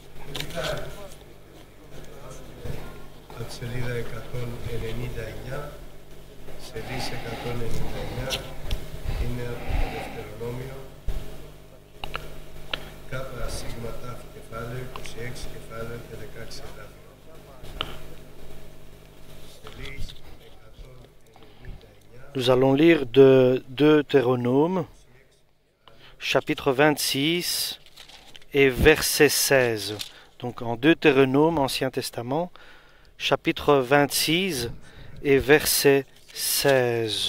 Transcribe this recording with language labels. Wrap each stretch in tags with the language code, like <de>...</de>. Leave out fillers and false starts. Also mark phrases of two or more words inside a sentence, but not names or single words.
<el>από τη σελίδα 199, σελίδα 199, είναι από το Δευτερονόμιο, κάπα σίγμα τάφ κεφάλαιο, 26 κεφάλαιο και 16 εδάφια.</el> <fr>Nous allons lire de Deutéronome, chapitre 26 et verset 16. Donc en Deutéronome, Ancien Testament, chapitre 26 et verset 16.</fr>